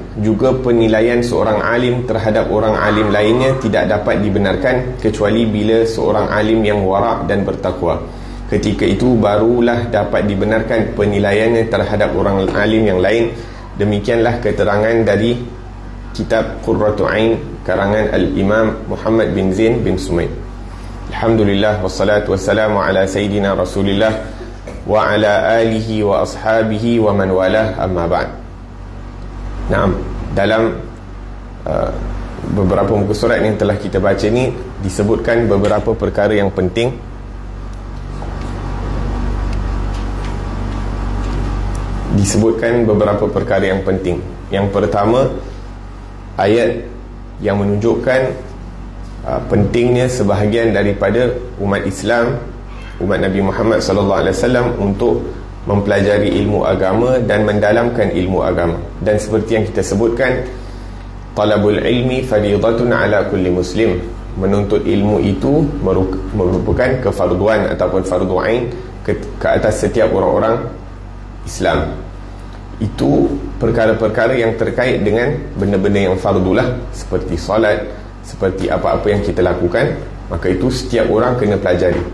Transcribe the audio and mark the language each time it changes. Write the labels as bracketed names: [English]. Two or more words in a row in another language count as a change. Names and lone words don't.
[Malay] Juga penilaian seorang alim terhadap orang alim lainnya tidak dapat dibenarkan kecuali bila seorang alim yang wara' dan bertakwa. Ketika itu barulah dapat dibenarkan penilaiannya terhadap orang alim yang lain. Demikianlah keterangan dari kitab Qurratu Ain karangan Al-Imam Muhammad bin Zain bin Sumaid. [Arabic] الحمد لله والصلاة والسلام على سيدنا رسول الله وعلى آله وأصحابه ومن والاه أما بعد. [Malay] Dalam beberapa muka surat yang telah kita baca ni disebutkan beberapa perkara yang penting. Yang pertama, ayat yang menunjukkan pentingnya sebahagian daripada umat Islam, umat Nabi Muhammad [Arabic] صلى الله عليه وسلم [Malay] untuk mempelajari ilmu agama dan mendalamkan ilmu agama. Dan seperti yang kita sebutkan, [Arabic] طلب العلم فريضة على كل مسلم. [Malay] Menuntut ilmu itu merupakan kefarduan ataupun fardu ain ke atas setiap orang-orang Islam. Itu perkara-perkara yang terkait dengan benda-benda yang fardulah, seperti solat, seperti apa-apa yang kita lakukan, maka itu setiap orang kena pelajari.